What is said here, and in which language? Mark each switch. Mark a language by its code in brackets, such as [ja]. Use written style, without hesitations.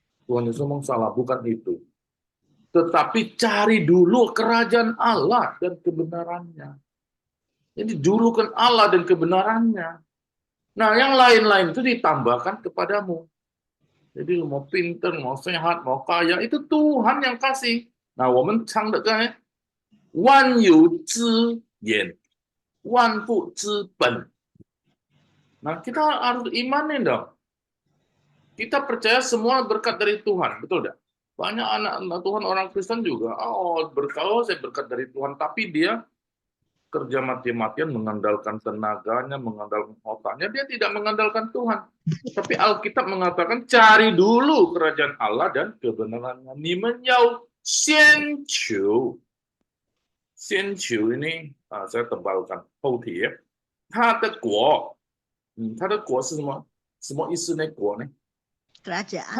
[id] Tuhan Yesus ngomong salah, bukan itu. Tetapi cari dulu kerajaan Allah dan kebenarannya. Jadi dulukan Allah dan kebenarannya. Nah, yang lain-lain itu ditambahkan kepadamu. Jadi lu mau pinter, mau sehat, mau kaya, itu Tuhan yang kasih. [zh] Nah, 我们唱的歌万有之源，万物之本. [id] Nah, kita harus imanin dong. Kita percaya semua berkat dari Tuhan, betul tidak? Banyak anak Tuhan orang Kristen juga, berkata saya berkat dari Tuhan, tapi dia kerja mati-matian mengandalkan tenaganya, mengandalkan otaknya, dia tidak mengandalkan Tuhan. Tapi Alkitab mengatakan cari dulu kerajaan Allah dan kebenarannya. [zh] 你们要先求，先求 [id] ini saya tebalkan [zh] 后体，他的国，他的国是什么？什么意思呢？国呢？ [id] kerajaan.